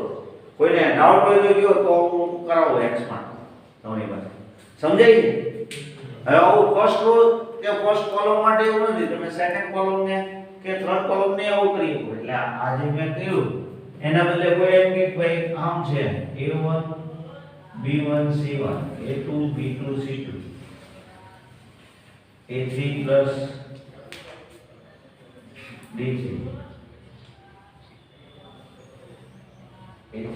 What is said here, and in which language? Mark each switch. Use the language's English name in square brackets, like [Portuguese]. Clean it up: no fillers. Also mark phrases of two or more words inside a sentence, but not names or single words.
[Gujarati] કોઈને ડાઉટ હોય તો કયો તો હું કરાવું એક્સમાં તમારી પાસે. સમજાય છે? હવે આવું [English] first row [Gujarati] કે [English] first column [Gujarati] માટે એવું નથી, તમે [English] second column [Gujarati] ને કે [English] third column [Gujarati] ને આવું કરી શકો. એટલે આ જે મેં કહ્યું એના બદલે કોઈ એમ કે ભાઈ આમ છે A1 B1 C1, A2 B2 C2, [English] A3 plus D3, A3